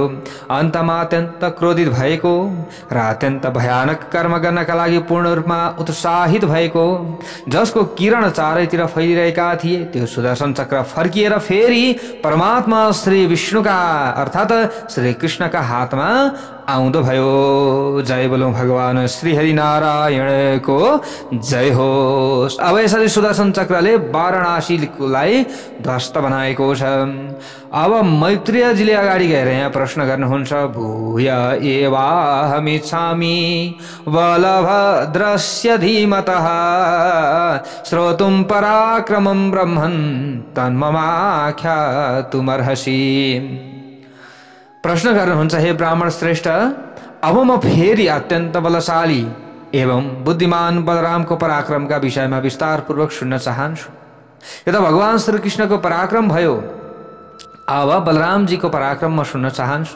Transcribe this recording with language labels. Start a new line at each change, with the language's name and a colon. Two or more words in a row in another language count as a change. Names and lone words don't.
Nepali: अन्तमा अत्यन्त क्रोधित भएको र अत्यन्त भयानक कर्म गर्नका लागि पूर्ण रूपमा उत्साहित भएको, जसको किरण चारैतिर फैलिरहेका थिए, त्यो सुदर्शन चक्र फर्किएर फेरि परमात्मा श्री विष्णुका अर्थात् श्री कृष्णका हातमा आउँदो भयो। जय बोलौं भगवान श्री हरि नारायणको जय होस्। अब यसरी सुदर्शन चक्रले वाराणसीलाई ध्वस्त बनाएको छ। अब मैत्रेयजीले अगाडि गएर यहाँ प्रश्न गर्नुहुन्छ,
Sanskrit: भूय एवाहमिच्छामि बलभद्रस्य धीमतः श्रोतुं पराक्रमं ब्रह्मन् तन्ममाख्यातुमर्हसि।
Nepali: प्रश्न गर्नुहुन्छ, हे ब्राह्मण श्रेष्ठ, अब म फेरि अत्यन्त बलशाली एवं बुद्धिमान बलरामको पराक्रमका विषयमा विस्तार पूर्वक सुन्न चाहन्छु। यो त भगवान श्री कृष्णको पराक्रम भयो, अब बलरामजीको पराक्रम म सुन्न चाहन्छु।